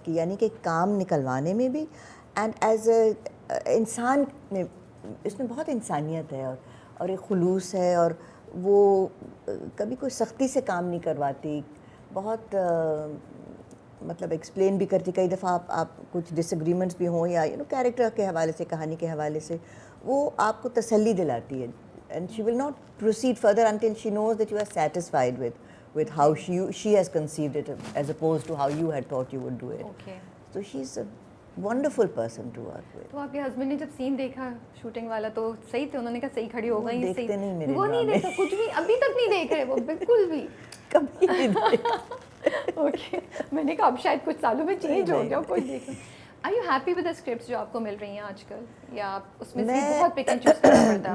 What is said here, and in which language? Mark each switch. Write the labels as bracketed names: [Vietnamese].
[Urdu] کی یعنی کہ کام نکلوانے میں بھی [English] and as a [Urdu] انسان میں اس میں بہت انسانیت ہے اور ایک خلوص ہے، اور وہ کبھی کوئی سختی سے کام نہیں کرواتی. بہت مطلب ایکسپلین بھی کرتی. کئی دفعہ آپ کچھ ڈس ایگریمنٹس بھی ہوں یا کیریکٹر کے حوالے سے، کہانی کے حوالے سے، وہ آپ کو تسلی دلاتی ہے. [English] And she will not proceed further until she knows that you are satisfied with how she has conceived it as opposed to how you had thought you would do it. Okay. So she's a wonderful person to work with. [Urdu] تو آپ کے husband نے جب سین دیکھا shooting والا تو صحیح تھے؟ انہوں نے کہا صحیح کھڑی ہو گئی؟ دیکھتے نہیں میرے، وہ نہیں دیکھتا کچھ بھی، ابھی تک نہیں دیکھ رہے وہ بالکل بھی، کبھی نہیں دیکھا. [English] Okay. [Urdu] میں نے کہا اب شاید کچھ سالوں میں چینج ہو گیا کوئی دیکھ. [English] are you happy with the scripts [Urdu] جو آپ کو مل رہی ہیں آج کل، یا آپ اس میں سے بہت پک اینڈ چوز کرنا پڑتا ہے؟